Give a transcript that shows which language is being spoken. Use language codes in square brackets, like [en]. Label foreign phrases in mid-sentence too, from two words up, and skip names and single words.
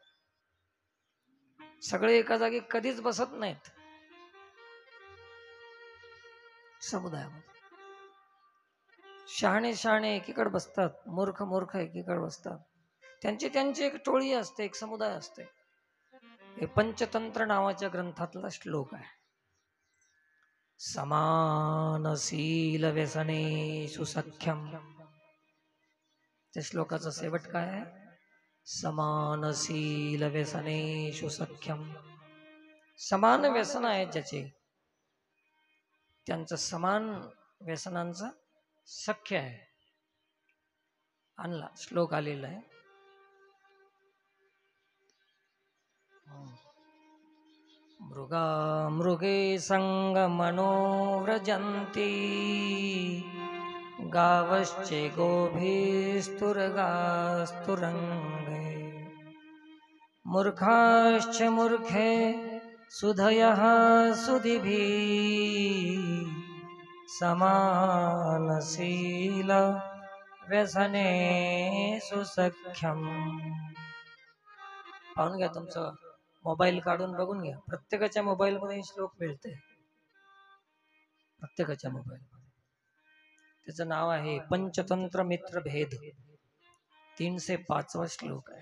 [mr] सगळे एका जागी कधीच बसत नाहीत समुदायामध्ये. शहाणे एकीकडे बसतात, मूर्ख एकीकडे बसतात. त्यांची एक टोळी असते, एक समुदाय असते. हे पंचतंत्र नावाच्या ग्रंथातला श्लोक आहे. [sa] समानशील व्यसनेषु सख्यम. [mr] त्या श्लोकाचा शेवट काय आहे? [sa] समानशील व्यसनेषु सख्यम. [mr] समान व्यसन आहे ज्याचे, त्यांचं समान व्यसनांचं सख्य आहे. आणला श्लोक आलेला आहे. [sa] मृगा मृगे संग मनोव्रजन्ति, गावश्चे गोभिस्तुरगास्तुरंगे, मूर्खाश्च मूर्खे सुधयः सुधिभिः, समानशील व्यसनेषु सख्यम. [mr] पाहून घ्या, तुमचं मोबाईल काढून बघून घ्या. प्रत्येकाच्या मोबाईलमध्ये श्लोक मिळते, प्रत्येकाच्या मोबाईलमध्ये. त्याचं नाव आहे पंचतंत्र मित्र भेद. 305 श्लोक आहे.